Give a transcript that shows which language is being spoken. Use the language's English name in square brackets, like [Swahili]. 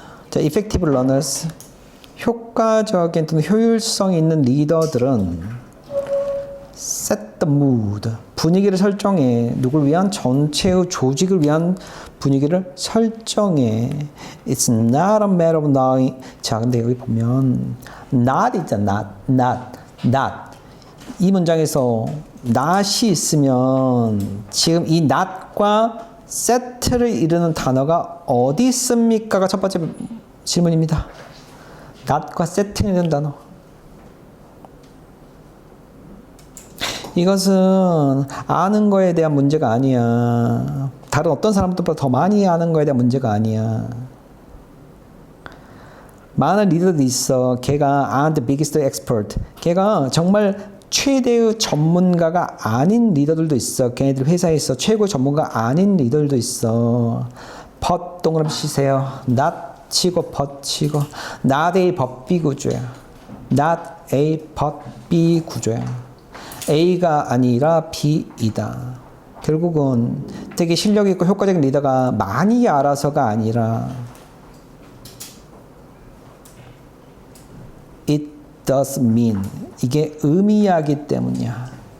[English] 자, effective learners. [Korean] 효과적인 또는 효율성 있는 리더들은 [English] set the mood. [Korean] 분위기를 설정해. 누굴 위한? 전체의 조직을 위한 분위기를 설정해. [English] It's not a matter of knowing. [Korean] 자, 근데 여기 보면 not 있잖아. [English] not. [Korean] 이 문장에서 not이 있으면 지금 이 not과 set를 이루는 단어가 어디 있습니까가 첫 번째 질문입니다. not과 set를 이루는 단어. 이것은 아는 거에 대한 문제가 아니야. 다른 어떤 사람들보다 더 많이 아는 거에 대한 문제가 아니야. 많은 리더들이 있어. 걔가 [English] aren't the biggest expert. [Korean] 걔가 정말 최대의 전문가가 아닌 리더들도 있어. 걔네들 회사에 있어. 최고의 전문가 아닌 리더들도 있어. but 동그라미 치세요. not 치고 버치고 not A but B 구조야. not A but B 구조야. A가 아니라 B이다. 결국은 되게 실력 있고 효과적인 리더가 많이 알아서가 아니라 [English] it does mean [Korean] 이게 의미하기 때문이야.